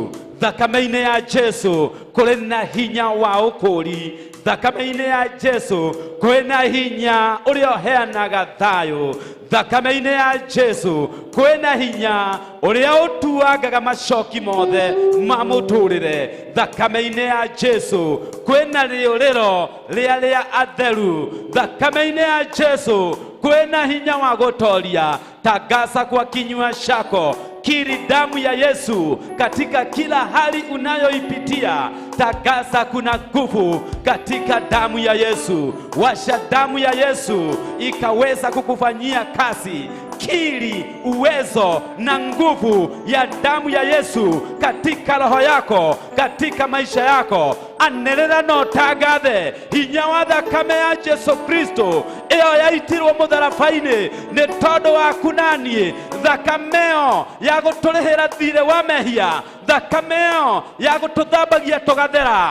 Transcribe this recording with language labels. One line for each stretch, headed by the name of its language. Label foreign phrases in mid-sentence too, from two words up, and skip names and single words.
Kikuyu: Thakame-inĩ ya Jesu kũrĩ na hinya wa ũkũri thakame-inĩ ya Jesu kwĩna hinya ũrĩa ũheanaga thayũ, thakame-inĩ ya Jesu kwĩna hinya ũrĩa ũtuangaga macoki mothe ma mũtũrĩre, thakame-inĩ ya Jesu kwĩna rĩũrĩro rĩa atheru, thakame-inĩ ya Jesu kwĩna hinya wa gũtoria.
Swahili: Tangaza kwa kinywa chako, kiri damu ya Yesu katika kila hali unayoipitia. Tangaza kuna nguvu katika damu ya Yesu. Washa damu ya Yesu ikaweza kukufanyia kazi. Kiri uwezo na nguvu ya damu ya Yesu katika roho yako, katika maisha yako.
Kikuyu: Anerera no tagathe hinya wa thakame ya Jesu Kristo iyo yaitirwo mũtharaba-inĩ nĩ tondũ waku naniĩ. Thakame ĩyo ya gũtũrĩhĩra thirĩ wa mehia, thakame ĩyo ya gũtũthambagia tũgathera.